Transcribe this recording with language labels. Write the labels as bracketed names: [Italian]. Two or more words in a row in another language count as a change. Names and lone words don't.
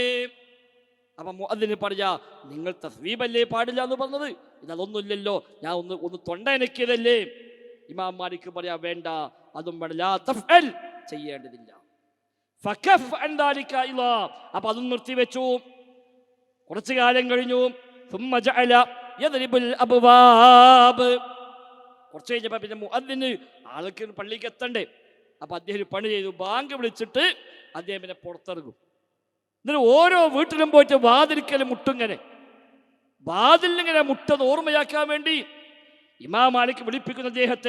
[Malayalam] അപ്പൊ മുഅദ്ദിന് പറയാ, നിങ്ങൾ തസ്വീബല്ലേ പാടില്ല എന്ന് പറഞ്ഞത്? ഇതൊന്നുമില്ലല്ലോ, ഞാൻ ഒന്ന് തൊണ്ടയനക്കിയതല്ലേ? ഇമാം മാലിക് പറയാ, വേണ്ട, അതും [Arabic] لا تفعل, [Malayalam] ചെയ്യേണ്ടതില്ല. [Arabic] فكف عن ذلك إلى. [Malayalam] അപ്പൊ അതും നിർത്തിവെച്ചു. കുറച്ചു കാലം കഴിഞ്ഞു. [Arabic] ثم جعل يضرب الابواب. [Malayalam] കുറച്ച് കഴിഞ്ഞപ്പോൾ പിന്നെ മുഅദ്ദിന് ആൾക്ക് പള്ളിക്ക് എത്തണ്ടേ. അപ്പൊ അദ്ദേഹം പണി ചെയ്തു. ബാങ്ക് വിളിച്ചിട്ട് അദ്ദേഹം പിന്നെ പുറത്തിറങ്ങും. എന്നിട്ട് ഓരോ വീട്ടിലും പോയിട്ട് വാതിൽക്കലും മുട്ടിങ്ങനെ, വാതിലിങ്ങനെ മുട്ടെന്ന് ഓർമ്മയാക്കാൻ വേണ്ടി ഇമാം മാലിക് വിളിപ്പിക്കുന്ന അദ്ദേഹത്തെ.